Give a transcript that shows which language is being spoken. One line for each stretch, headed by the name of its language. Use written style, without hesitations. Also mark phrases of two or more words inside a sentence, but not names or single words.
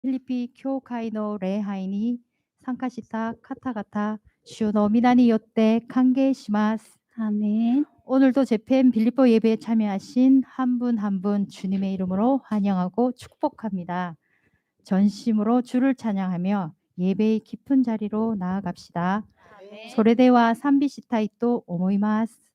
Japanese: フィリピ教会の礼拝に参加した方々、主の皆によって歓迎します。
Korean: 아멘. 오늘도 재팬 빌립보 예배에 참여하신 한 분 한 분 주님의 이름으로 환영하고 축복합니다. 전심으로 주를 찬양하며 예배의 깊은 자리로 나아갑시다.
Japanese: それでは賛美したいと思います.